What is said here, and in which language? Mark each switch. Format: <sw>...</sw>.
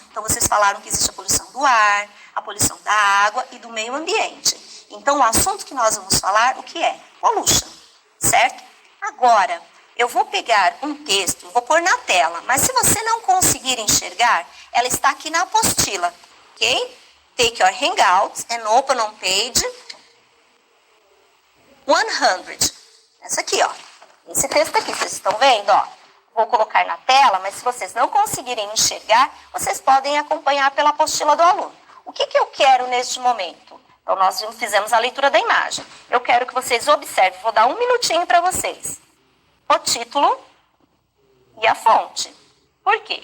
<pt>Então, vocês falaram que existe a poluição do ar, a poluição da água e do meio ambiente. Então, o assunto que nós vamos falar, o que é? Pollution, certo? Agora, eu vou pegar um texto, vou pôr na tela, mas se você não conseguir enxergar, ela está aqui na apostila, ok?</pt> <en>Take your Hangouts and open on page 100.</en> <pt>Essa aqui, ó. Esse texto aqui, vocês estão vendo, ó? Vou colocar na tela, mas se vocês não conseguirem enxergar, vocês podem acompanhar pela apostila do aluno. O que eu quero neste momento? Então, nós fizemos a leitura da imagem. Eu quero que vocês observem, vou dar 1 minutinho para vocês. O título e a fonte. Por quê?</pt>